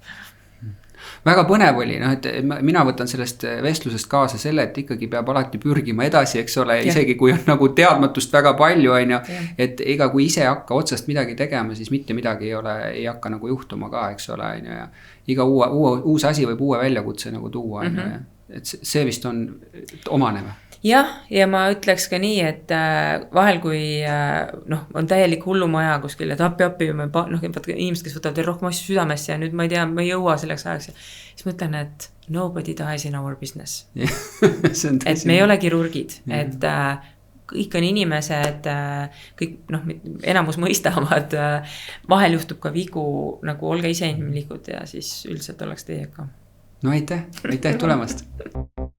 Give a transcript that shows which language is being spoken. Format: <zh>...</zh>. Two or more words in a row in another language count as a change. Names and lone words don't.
<et>Väga põnev oli, noh, et mina võtan sellest vestlusest kaasa selle, et ikkagi peab alati pürgima edasi, eks ole, isegi kui on nagu teadmatust väga palju, on ju, et ega kui ise hakka otsast midagi tegema, siis mitte midagi ei hakka nagu juhtuma ka, eks ole, on ju, ja iga uus asi võib uue väljakutse nagu tuua, on ju, et see vist on omane või? Jah, ja ma ütleks ka nii, et vahel kui on täielik hullumaja kuskil, et appi, inimesed, kes võtavad veel rohkem asju südamesse ja nüüd ma ei tea, ma ei jõua selleks ajaks. Siis ma ütlen, et</et> <en>nobody dies in our business.</en> <et>Et me ei ole kirurgid, et kõik on inimesed, kõik enamus mõistavad, vahel juhtub ka vigu, nagu olge ise inimlikud ja siis üldiselt oleks teiega. No aitäh tulemast!</et>